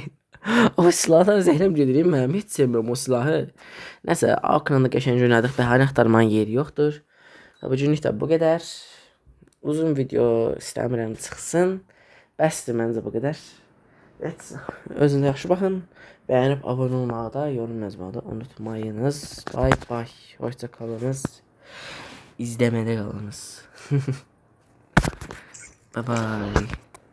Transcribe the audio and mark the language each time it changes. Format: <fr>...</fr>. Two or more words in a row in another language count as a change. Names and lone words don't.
<az>O silahdan zəhləm gedir, mən heç sevmirəm o silahı. Nəsə, AUK-la da qəşəng oynadık, bəhanə axtarmanın yeri yoxdur. Bu günlük də bu qədər. Uzun video istəmirəm çıxsın. Bəsdir məncə bu qədər. Evet, özünüzə yaxşı baxın. Bəyənib abunə olmağı da, yorum yazmağı da unutmayınız.</az> <en>Bye bye.</en> <tr>Hoşça kalınız.</tr> <az>İzləmədə qalınız.</az> <en>Bye bye.</en>